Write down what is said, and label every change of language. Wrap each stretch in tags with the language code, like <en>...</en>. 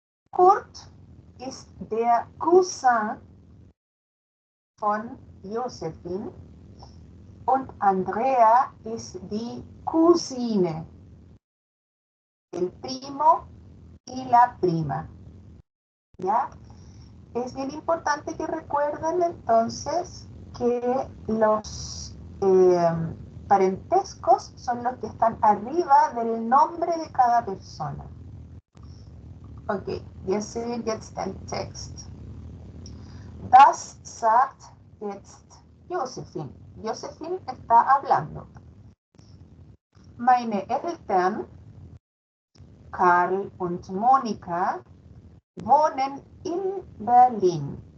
<de>Kurt ist der Cousin von Josephine und Andrea ist die Cousine,</de> <es>el primo y la prima. ¿Ya? Es bien importante que recuerden entonces que los parentescos son los que están arriba del nombre de cada persona.</es> <de>Okay, wir sehen jetzt den Text. Das sagt jetzt Josephine.</de> <es>Josephine está hablando.</es> <de>Meine Eltern, Karl und Monika, wohnen in Berlin.</de>